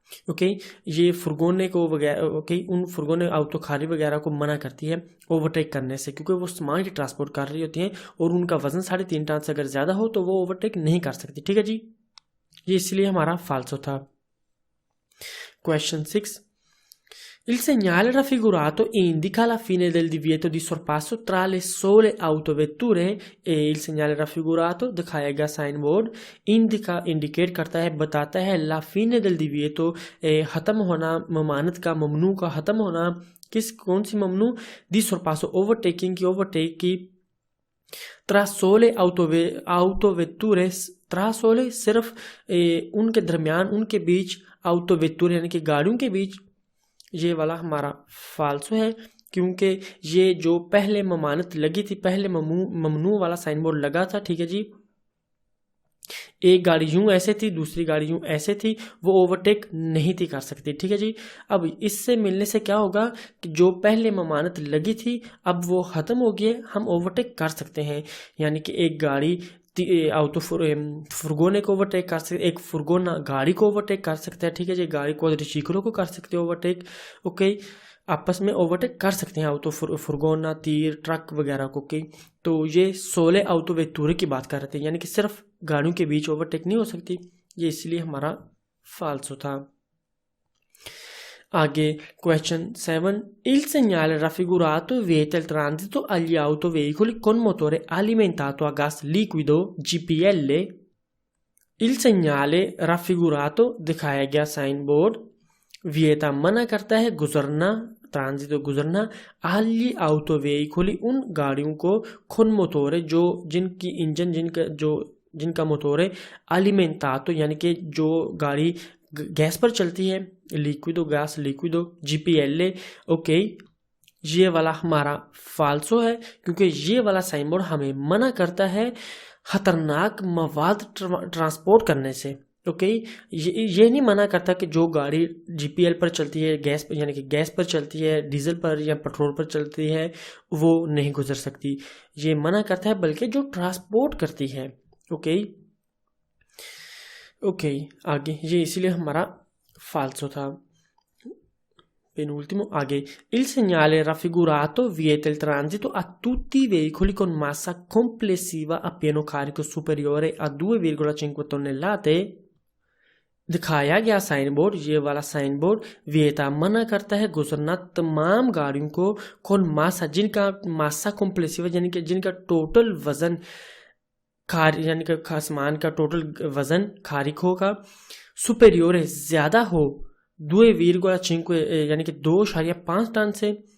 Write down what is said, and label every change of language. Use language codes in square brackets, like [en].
[hi] Okay, ये फुरगोने को वगैरह, ओके, उन फुरगोने autocarri वगैरह को मना करती है ओवरटेक करने से, क्योंकि वो सामान की ट्रांसपोर्ट कर रही होती हैं और उनका वजन 3.5 टन से अगर ज़्यादा हो तो वो ओवरटेक नहीं कर सकती, ठीक है जी। ये इसलिए हमारा फाल्सो था। Question 6. [it] Il segnale raffigurato indica la fine del divieto di sorpasso tra le sole autovetture e il segnale raffigurato [hi] दिखाया गया साइन बोर्ड इंडिकेट करता है, बताता है [it] la fine del divieto [hi] ख़त्म होना, ममानत का, ममनू का ख़त्म होना। कौन सी ममनू? [it] di sorpasso [hi] ओवरटेकिंग की [it] tra sole autovetture, tra sole [hi] सिर्फ उनके दरमियान, उनके बीच, [it] autovetture [hi] यानी कि गाड़ियों के बीच। ये वाला हमारा फाल्सो है, क्योंकि ये जो पहले ममानत लगी थी, पहले ममनू वाला साइन बोर्ड लगा था, ठीक है जी। एक गाड़ी यूं ऐसे थी, दूसरी गाड़ी यूं ऐसे थी, वो ओवरटेक नहीं थी कर सकती, ठीक है जी। अब इससे मिलने से क्या होगा कि जो पहले ममानत लगी थी अब वो ख़त्म हो गई, हम ओवरटेक कर सकते हैं। यानी कि एक गाड़ी फुरगोने को ओवरटेक कर सकते, एक फुरगोना गाड़ी को ओवरटेक कर सकता है, ठीक है जी। गाड़ी को रिशिकरों को कर सकते हैं ओवरटेक। ओके, आपस में ओवरटेक कर सकते हैं फुरगोना, तीर, ट्रक वगैरह को। ओके, तो ये 16 autovetture की बात कर रहे थे, यानी कि सिर्फ गाड़ियों के बीच ओवरटेक नहीं हो सकती। ये इसलिए हमारा फाल्सो था। आगे question 7. [it] Il segnale raffigurato vieta il transito agli autoveicoli con motore alimentato a gas liquido GPL. Il segnale raffigurato [hi] दिखाया गया साइन बोर्ड [it] vieta [hi] मना करता है गुजरना, ट्रांजितो गुजरना, [it] agli autoveicoli [hi] उन गाड़ियों को, [it] con motore [hi] जो जिनकी इंजन जिनका मोटोरे, [it] alimentato [hi] यानी कि जो गाड़ी गैस पर चलती है, लिक्विडो गैस लिक्विडो GPL। ओके, ये वाला हमारा फाल्सो है, क्योंकि ये वाला साइन बोर्ड हमें मना करता है खतरनाक मवाद ट्रांसपोर्ट करने से। ओके, ये नहीं मना करता कि जो गाड़ी GPL पर चलती है, गैस पर यानी कि गैस पर चलती है, डीजल पर या पेट्रोल पर चलती है, वो नहीं गुजर सकती। ये मना करता है बल्कि जो ट्रांसपोर्ट करती है। ओके, आगे ये इसीलिए हमारा फाल्सो था। [it] Penultimo, [hi] आगे [it] il segnale raffigurato vieta il transito a tutti i veicoli con massa complessiva a pieno carico superiore a 2,5 tonnellate। [hi] दिखाया गया साइन बोर्ड, ये वाला साइन बोर्ड वियता मना करता है गुजरना तमाम गाड़ियों को कौन मासा जिनका मासा कॉम्प्लेसिवा यानी कि जिनका टोटल वजन यानी कि सामान का टोटल वजन खारिकों का सुपेरियोर है, ज्यादा हो 2,5 यानी कि 2.5 टन से।